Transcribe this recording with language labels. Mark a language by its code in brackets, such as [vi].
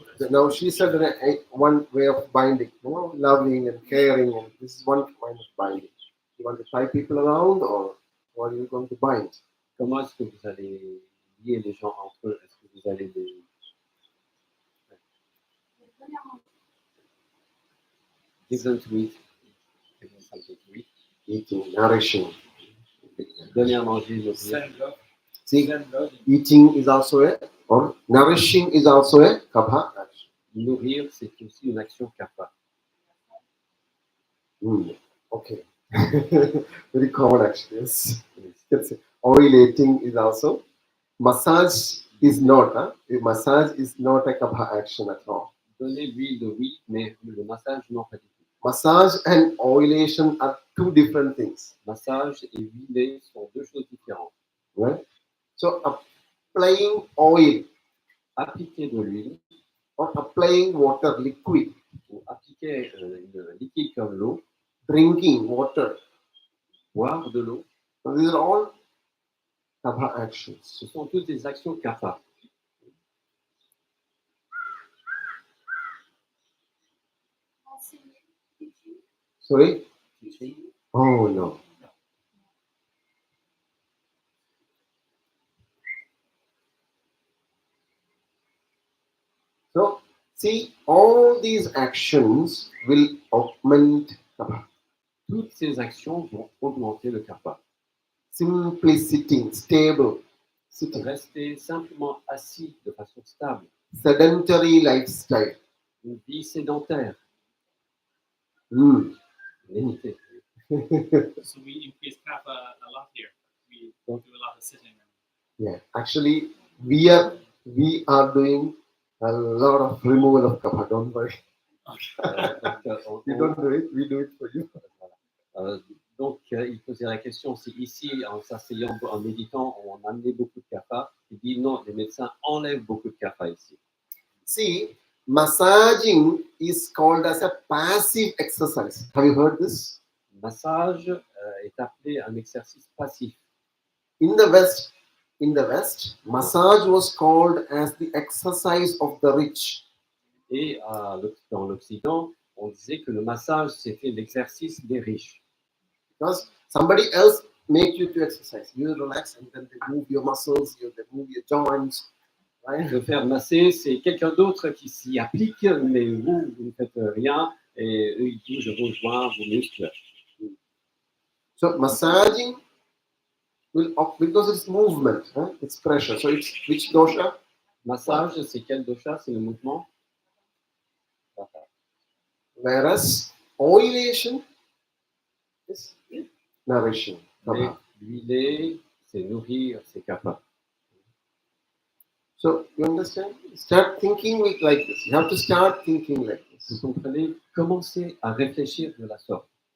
[en] Now she said one way of binding, loving and caring, and this is one kind of binding. You want to tie people around, or what are you going to bind? [fr] Comment est-ce que vous allez lier les gens entre eux? Est-ce que vous allez les... [en] Give them to eat. Give them something to eat. Eating, nourishing. [fr] Donner à manger, nourrir. [en] Send love. See, Send love. eating is also or nourishing is also a kapha action. [fr] Nourrir, c'est aussi une action kapha. [en] Okay. Very common action, yes. Oil eating is also Massage is not, massage is not a kapha action at all. [fr] Donner l'huile, oui, mais le massage, non, pas du tout. [en] Massage and oilation are two different things. [fr] Massage et huiler sont deux choses différentes. [en] Right? So applying oil [fr] Appliquer de l'huile [en] or applying water, liquid, [fr] ou appliquer un liquide comme l'eau, [en] drinking water, [fr] boire de l'eau, [en] so these are all kapha actions. [fr] ce sont toutes des actions kapha. [en] Sorry? Oh no. So see, all these actions will augment kapha. [fr] Toutes ces actions vont augmenter le kapha. [en] Simply sitting, stable, sitting, [fr] Rester simplement assis de façon stable, [en] sedentary lifestyle. [fr] une vie sédentaire, Mm. méditer. [en] So we increase kappa a lot here. We do a lot of sitting. Yeah, actually, we are doing a lot of removal of kapha. Don't worry. [fr] Donc, [en] You don't do it. We do it for you. [fr] Il posait la question si ici, en s'asseyant, en méditant, on amenait beaucoup de kapha. Il dit non, les médecins enlèvent beaucoup de kapha ici. [en] See, massaging is called as a passive exercise. Have you heard this? [fr] Massage est appelé un exercice passif. [en] In the West, massage was called as the exercise of the rich. [fr] Et dans l'Occident, on disait que le massage, c'était l'exercice des riches. [en] Because somebody else make you to exercise. You relax and then they move your muscles, they move your joints. Right? [fr] Se faire masser, c'est quelqu'un d'autre qui s'y applique, mais vous ne faites rien, et eux, ils bougent vos joints, vos muscles. [en] So massaging will, because it's movement, it's pressure. So it's which dosha? [fr] Massage, c'est quel dosha? C'est le mouvement. [en] Whereas oilation is nourishing. [fr] Mais l'huiler, c'est nourrir, c'est kapha. [en] So you understand? Start thinking like this. You have to start thinking like this. [fr] Vous comprenez? Commencez à réfléchir de la sorte.